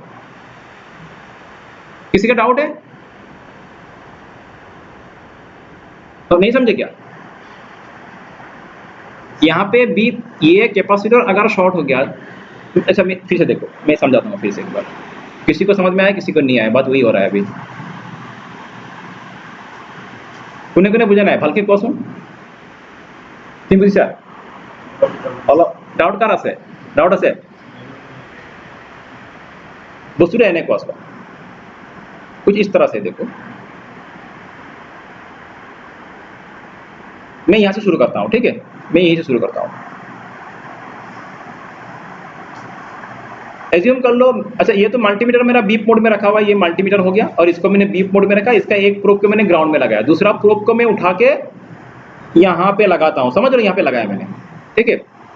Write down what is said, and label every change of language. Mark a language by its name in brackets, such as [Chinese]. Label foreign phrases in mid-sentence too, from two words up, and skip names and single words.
[Hindi] किसी का डाउट है तो नहीं समझे क्या, यहाँ पे बीप, ये कैपेसिटर अगर शॉर्ट हो गया, अच्छा मैं फिर से देखो, मैं समझाता हूँ फिर से एक बार, किसी को समझ में आया किसी को नहीं आया, बात वही हो रहा है अभी, [Assamese] কোনে কোনে বুঝা নাই ভালকে কোৱাচোন, তুমি বুজিছা? অলপ ডাউট কাৰ আছে, ডাউট আছে, বস্তুটো এনে কোৱাচোন, [Hindi] कुछ इस तरह से देखो, मैं यहाँ से शुरू करता हूँ, ठीक है, मैं यहीं से शुरू करता हूँ। एज्यूम कर लो, अच्छा ये तो मल्टीमीटर मेरा [English] beep mode [Hindi] में रखा हुआ है, ये मल्टीमीटर हो गया, और इसको मैंने [English] beep mode [Hindi] में रखा, इसका एक प्रोब को मैंने ग्राउंड में लगाया, दूसरा प्रोब को मैं उठा के यहाँ पे लगाता हूँ, समझ लो यहाँ पे लगाया मैंने, ठीक है।